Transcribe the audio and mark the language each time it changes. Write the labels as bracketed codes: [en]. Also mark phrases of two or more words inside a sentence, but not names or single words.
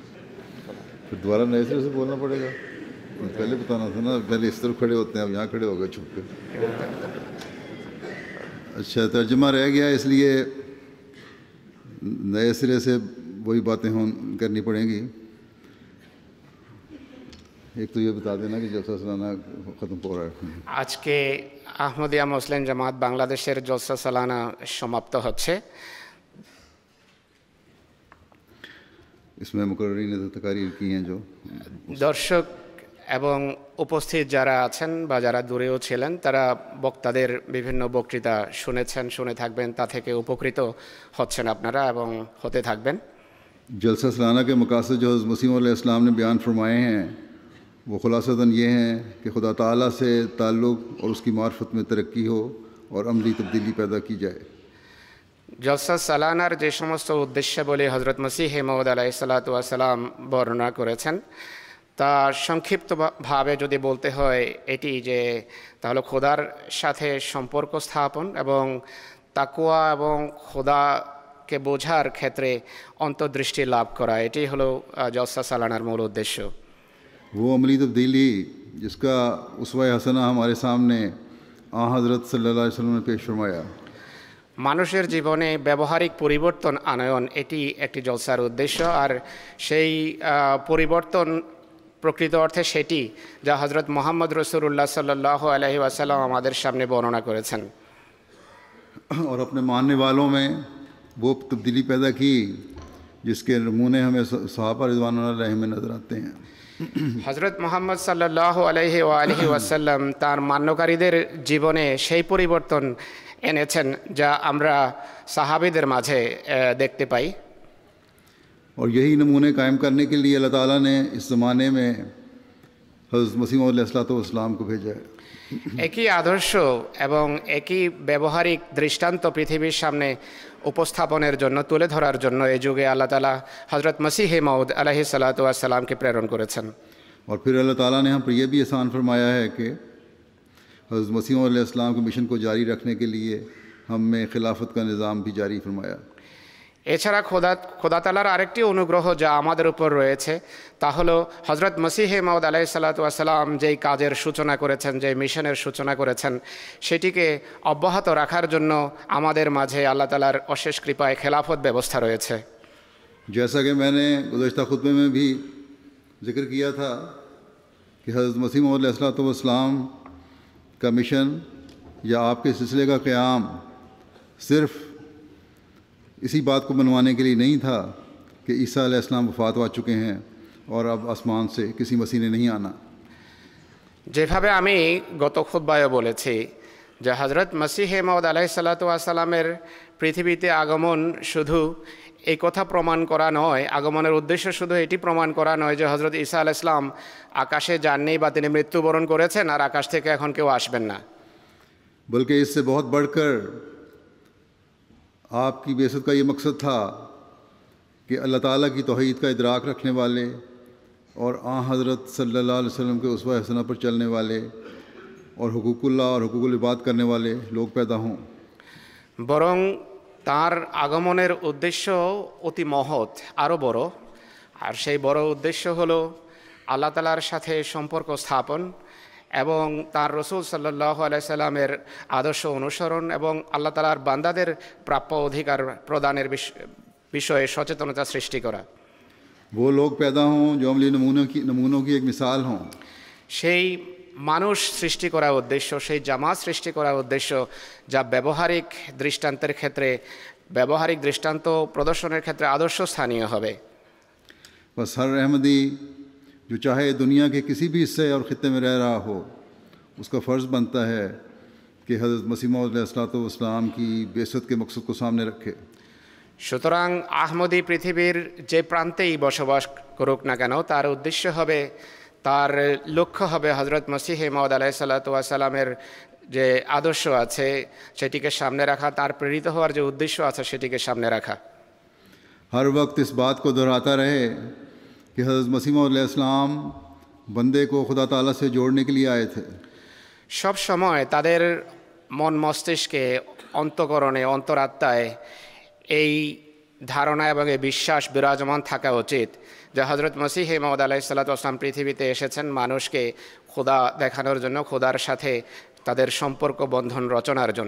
[ur] پھر دوبارہ نئے سرے سے بولنا پڑے گا. پہلے بتانا تھا نا، پہلے اس طرف کھڑے ہوتے ہیں، اب یہاں کھڑے ہو گئے چھپ کے. اچھا ترجمہ رہ گیا، اس لیے نئے سرے سے وہی باتیں کرنی پڑیں گی. ایک تو یہ بتا دینا کہ جلسہ سالانہ ختم ہو رہا ہے. [bn] আজকে আহমদিয়া মুসলিম জামাত বাংলাদেশের জলসা সালানা সমাপ্ত হচ্ছে. [ur] اس میں مقررین نے تقاریر کی ہیں جو [bn] দর্শক এবং উপস্থিত যারা আছেন বা যারা দূরেও ছিলেন তারা বক্তাদের বিভিন্ন বক্তৃতা শুনেছেন, শুনে থাকবেন, তা থেকে উপকৃত হচ্ছেন আপনারা এবং হতে থাকবেন. [ur] جلسہ سالانہ کے مقاصد جو حضرت مسیح [ar] علیہ السلام [ur] نے بیان فرمائے ہیں وہ خلاصتاً یہ ہیں کہ خدا تعالیٰ سے تعلق اور اس کی معرفت میں ترقی ہو اور عملی تبدیلی پیدا کی جائے. [bn] জলসা সালানার যে সমস্ত উদ্দেশ্যাবলী হজরত মসিহ মউদ [ar] عليه الصلاة والسلام [bn] বর্ণনা করেছেন তা সংক্ষিপ্তভাবে যদি বলতে হয় এটি যে তাহলে খোদার সাথে সম্পর্ক স্থাপন এবং তাকওয়া এবং খোদাকে বোঝার ক্ষেত্রে অন্তর্দৃষ্টি লাভ করা, এটি হলো জলসা সালানার মূল উদ্দেশ্য. [ur] وہ عملی تبدیلی جس کا اسوہ حسنہ ہمارے سامنے حضرت [ar] صلی اللہ علیہ وسلم [ur] نے پیش فرمایا. [bn] মানুষের জীবনে ব্যবহারিক পরিবর্তন আনয়ন এটি একটি জলসার উদ্দেশ্য, আর সেই পরিবর্তন প্রকৃত অর্থে সেটি যা হজরত মুহাম্মদ রাসূলুল্লাহ [ar] صلى الله عليه وسلم [bn] আমাদের সামনে বর্ণনা করেছেন. [ur] اور اپنے ماننے والوں میں وہ تبدیلی پیدا کی جس کے نمونے ہمیں صحابہ [ar] رضوان اللہ علیہ [ur] میں نظر آتے ہیں. [bn] হজরত মুহাম্মদ [ar] صلى الله عليه وعلى آله وسلم [bn] তার মান্যকারীদের জীবনে সেই পরিবর্তন এনেছেন যা আমরা সাহাবীদের মাঝে দেখতে পাই. [ur] اور یہی نمونے قائم کرنے کے لیے اللہ تعالیٰ نے اس زمانے میں حضرت مسیح [ar] علیہ السلام [ur] کو بھیجا ہے. [bn] একই আদর্শ এবং একই ব্যবহারিক দৃষ্টান্ত পৃথিবীর সামনে উপস্থাপনের জন্য, তুলে ধরার জন্য এই যুগে আল্লাহ তাআলা হযরত মসিহ মাউদ [ar] عليه الصلاة والسلام [bn] প্রেরণ করেছেন. [ur] اور پھر اللہ تعالیٰ نے ہم پر یہ بھی احسان فرمایا ہے کہ حضرت مسیح [ar] علیہ السلام [ur] کے مشن کو جاری رکھنے کے لیے ہم میں خلافت کا نظام بھی جاری فرمایا. [bn] এছাড়া খোদা তাআলার আরেকটি অনুগ্রহ যা আমাদের উপর রয়েছে তা হলো হযরত মসিহে মাউদ [ar] عليه الصلاة والسلام [bn] যেই কাজের সূচনা করেছেন, যে মিশনের সূচনা করেছেন, সেটিকে অব্যাহত রাখার জন্য আমাদের মাঝে আল্লাহ তাআলার অশেষ কৃপায় খেলাফত ব্যবস্থা রয়েছে। [ur] جیسا کہ میں نے گزشتہ خطبے میں بھی ذکر کیا تھا کہ حضرت مسیح موعود علیہ السلام کا مشن یا آپ کے سلسلے کا قیام صرف اسی بات کو منوانے کے لیے نہیں تھا کہ عیسیٰ علیہ السلام وفات پا چکے ہیں اور اب آسمان سے کسی مسیح نے نہیں آنا. [bn] যেভাবে আমি গত খুতবায় বলেছি যে হযরত মসিহে মাউদ [ar] عليه الصلاة والسلام [bn] পৃথিবীতে আগমন শুধু এই কথা প্রমাণ করা নয়, আগমনের উদ্দেশ্য শুধু এটি প্রমাণ করা নয় যে হযরত ঈসা [ar] عليه السلام [bn] আকাশে যাননি বা তিনি মৃত্যুবরণ করেছেন আর আকাশ থেকে এখন কেউ আসবেন না, [ur] بلکہ اس سے بہت بڑھ کر آپ کی بعثت کا یہ مقصد تھا کہ اللہ تعالیٰ کی توحید کا ادراک رکھنے والے اور حضرت [ar] صلى الله عليه وسلم [ur] کے اسوہ حسنہ پر چلنے والے اور حقوق اللہ اور حقوق العباد کرنے والے لوگ پیدا ہوں. [bn] বরং তার আগমনের উদ্দেশ্য অতি মহৎ, আরও বড়। আর সেই বড় উদ্দেশ্য হলো আল্লাহ তাআলার সাথে সম্পর্ক স্থাপন এবং তার রসূল [ar] صلى الله عليه سلم [bn] আদর্শ অনুসরণ এবং আল্লাহ তাআলার বান্দাদের প্রাপ্য অধিকার প্রদানের বিষয়ে সচেতনতা সৃষ্টি করা। [ur] وہ لوگ پیدا ہوں جو عملی نمونوں کی ایک مثال ہوں. [bn] সেই মানুষ সৃষ্টি করা উদ্দেশ্য, সেই জামাত সৃষ্টি করা উদ্দেশ্য যা ব্যবহারিক দৃষ্টান্তের ক্ষেত্রে, ব্যবহারিক দৃষ্টান্ত প্রদর্শনের ক্ষেত্রে আদর্শ স্থানীয় হবে। [ur] پس ہر احمدی جو چاہے دنیا کے کسی بھی حصے اور خطے میں رہ رہا ہو، اس کا فرض بنتا ہے کہ حضرت مسیح موعود علیہ السلام کی بعثت کے مقصد کو سامنے رکھے. [bn] সুতরাং আহমদী পৃথিবীর যে প্রান্তেই বসবাস করুক না কেন, তার উদ্দেশ্য হবে, তার লক্ষ্য হবে হযরত মসিহে মাউদ [ar] عليه الصلاة والسلام [bn] যে আদর্শ আছে সেটিকে সামনে রাখা, তার প্রেরিত হওয়ার যে উদ্দেশ্য আছে সেটিকে সামনে রাখা। [ur] ہر وقت اس بات کو دہراتا رہے کہ حضرت مسیح موعود علیہ السلام بندے کو خدا تعالیٰ سے جوڑنے کے لیے آئے تھے. [bn] সব সময় তাদের মন মস্তিষ্কে, অন্তঃকরণে, অন্তরাত্মায় এই ধারণা এবং এই বিশ্বাস বিরাজমান থাকা উচিত যে হযরত মসিহে মাউদ [ar] عليه الصلاة والسلام [bn] পৃথিবীতে এসেছেন মানুষকে খোদা দেখানোর জন্য, খোদার সাথে তাদের সম্পর্ক বন্ধন রচনার জন্য।